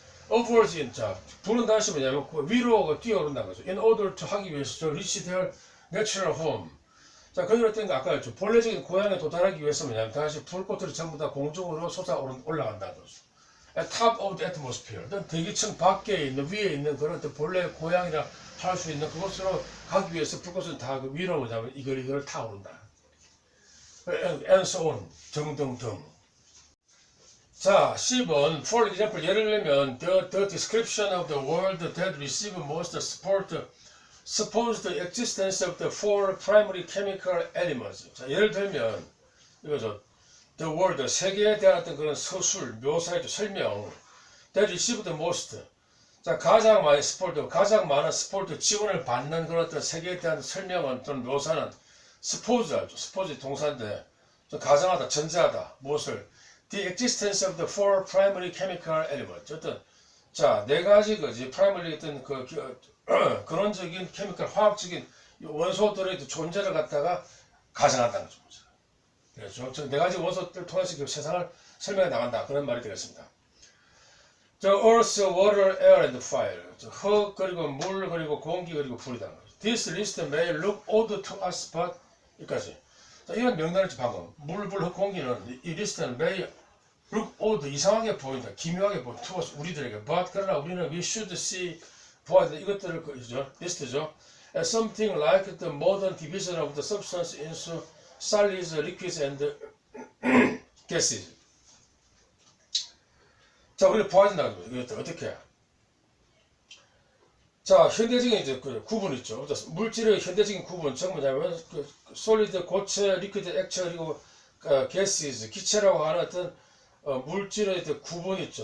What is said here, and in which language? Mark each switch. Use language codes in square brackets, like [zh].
[ko] upwards, 자, 불은 다시 뭐냐면 위로 뛰어오른다는 거죠. [en] In order to [ko] 하기 위해서 [en] reach their natural home. [ko] 자, 그런 어떤 거 아까 본래적인 고향에 도달하기 위해서 뭐냐면 다시 불꽃들이 전부 다 공중으로 솟아 올라간다는 거죠. [en] At top of the atmosphere. [ko] 어떤 대기층 밖에 있는, 위에 있는 그런 본래 고향이라 할 수 있는 그곳으로 가기 위해서 불꽃은 다 그 위로 뭐냐면 이걸 타오른다. [en] And so on. [ko] 등등등. 자, 10번. [en] For example, [ko] 예를 들면 [en] the description of the world that receive most support suppose the existence of the four primary chemical elements. [ko] 자, 예를 들면 이거죠. [en] The world, [ko] 세계에 대한 어떤 그런 서술, 묘사이죠, 설명. [en] That receive the most. [ko] 자, 가장 많은 스포트, 지원을 받는 그런 어떤 세계에 대한 설명은 또는 묘사는 suppose죠. suppose 동사인데, 가정하다, 전제하다, 무엇을? [en] The existence of the four primary chemical elements. [ko] 어떤, 자, 네 가지 거지, primary 어떤 근원적인 케미컬, 화학적인 원소들의 존재를 갖다가 가정한다는 거죠. 그렇죠. 네 가지 원소들을 통해서 세상을 설명해 나간다. 그런 말이 되겠습니다. [en] The earth, water, air, and fire. [ko] 흙, 그리고 물, 그리고 공기, 그리고 불이다. [en] This list may look odd to us, but [ko] 여기까지. 자, 이런 명단을 방금 물, 불, 흙, 공기는 이 리스트는 [en] may look odd, [ko] 이상하게 보인다. 기묘하게 보인다. [en] to us, [ko] 우리들에게. [en] But [ko] 그러나 우리는 [en] we should see, [ko] 보아야 돼. 이것들을 리스트죠. [en] As something like the modern division of the substance into solids, liquids, and gases. [ko] 자, 우리가 보아진다는 거예요. 이것들 어떻게? 자, 현대적인 이제 구분 있죠. 물질의 현대적인 구분, 즉 뭐냐면 솔리드, 고체, 리퀴드, 액체, 그리고 [en] gases, [ko] 기체라고 하는 어떤 물질의 구분 있죠.